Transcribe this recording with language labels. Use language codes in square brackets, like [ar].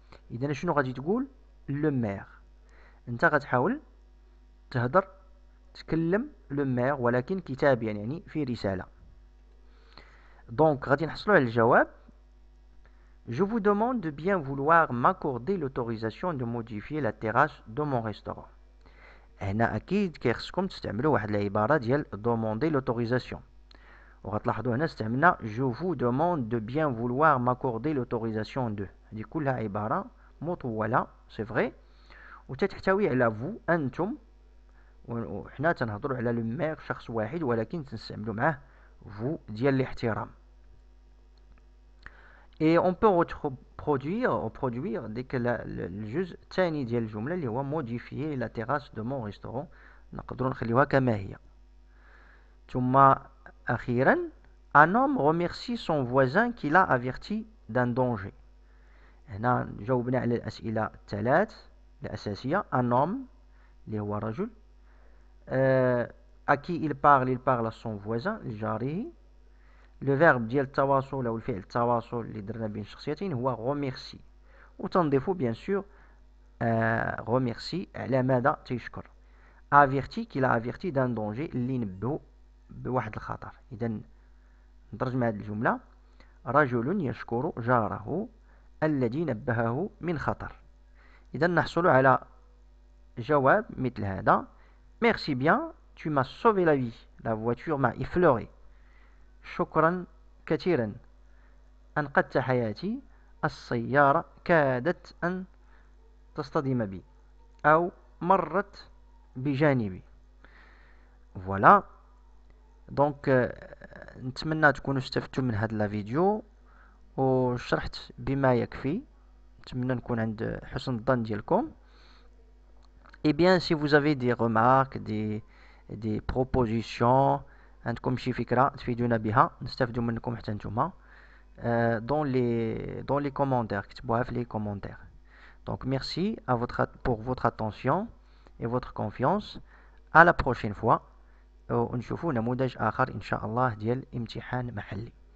[ar] إذا شنو غادي تقول؟ لو مير. انت غتحاول تهدر تكلم لو مير ولكن كتابيا يعني في رسالة. [fr] دونك غادي نحصلوا على الجواب: Je vous demande de bien vouloir m'accorder l'autorisation de modifier la terrasse de mon restaurant. [ar] هنا أكيد كيخصكم تستعملوا واحد العبارة ديال [fr] demander l'autorisation. [ar] وغتلاحظوا هنا استعملنا [fr] Je vous demande de bien vouloir m'accorder l'autorisation de. [ar] هذه كلها عبارة مطولة سي فغي وتتحتوي على vous أنتم، وحنا تنهضروا على لو مير شخص واحد ولكن تنستعملوا معاه vous ديال الاحترام. [fr] Et on peut reproduire [ar] ديك الجزء الثاني ديال الجملة اللي هو [fr] modifier la terrasse de mon restaurant. [ar] نقدروا نخليوها كما هي. ثم أخيرا: [fr] un homme remercie son voisin qui l'a averti d'un danger. [ar] هنا جاوبنا على الأسئلة الثلاث الأساسية. [fr] un homme [ar] اللي هو رجل. [fr] à qui il parle à son voisin [ar] لجاره. لو فيرب ديال التواصل أو الفعل التواصل اللي درنا بين الشخصيتين هو remercie. وتنضيفو بيان سور remercie على ماذا تيشكر. [fr] averti qu'il a averti d'un danger [ar] اللي نبهو بواحد الخطر. إذا نترجم هذه الجملة: رجل يشكر جاره الذي نبهه من خطر. إذا نحصل على جواب مثل هذا: [fr] Merci bien, tu m'as sauvé la vie. La voiture m'a effleuré. [ar] شكرا كثيرا، أنقذت حياتي. السيارة كادت أن تصطدم بي أو مرت بجانبي. فوالا. دونك نتمنى تكونوا استفدتوا من هذا الفيديو وشرحت بما يكفي. نتمنى نكون عند حسن الظن ديالكم. [fr] Et bien, si vous avez des remarques, des propositions, [ar] عندكم شي فكرة تفيدونا بها نستافدوا منكم حتى نتوما [fr] dans les commentaires. [ar] كتبوها في [fr] les commentaires. Donc merci pour votre attention et votre confiance. À la prochaine fois. [ar] ونشوفوا نموذج آخر إن شاء الله ديال امتحان محلي.